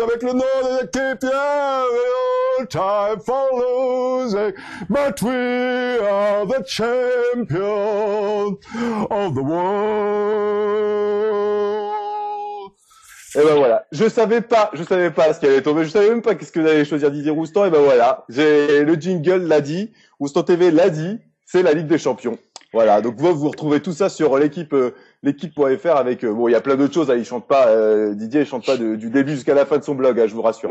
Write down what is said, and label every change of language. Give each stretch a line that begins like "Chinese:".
French: Avec le nom de l'équipe,
English: all time for losing. But we are the champions of the world.
French: Et ben voilà. Je savais pas ce qui allait tomber. Je savais même pas qu'est-ce que allait choisir Didier Roustan. Et ben voilà. Le jingle l'a dit. Roustan TV l'a dit. C'est la Ligue des Champions. Voilà. Donc vous retrouvez tout ça sur l'équipe.fr avec, bon, il y a plein d'autres choses, hein. Didier, il chante pas du début jusqu'à la fin de son blog, hein, je vous rassure.